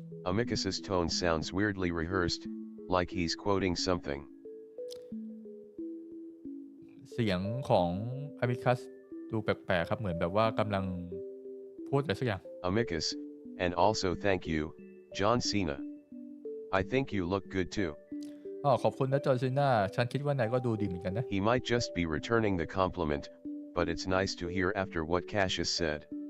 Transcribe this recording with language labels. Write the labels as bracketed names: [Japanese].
[English] Amicus's tone sounds weirdly rehearsed, like he's quoting something. [Thai] เสียงของ อามิคัสดูแปลกๆครับเหมือนแบบว่ากำลังพูดอะไรสักอย่าง [English] Amicus, and also thank you, John Cena. I think you look good too. [Thai] ขอบคุณนะจอร์ซีน่าฉันคิดว่านายก็ดูดีเหมือนกันนะ [English] He might just be returning the compliment, but it's nice to hear after what Cassius said.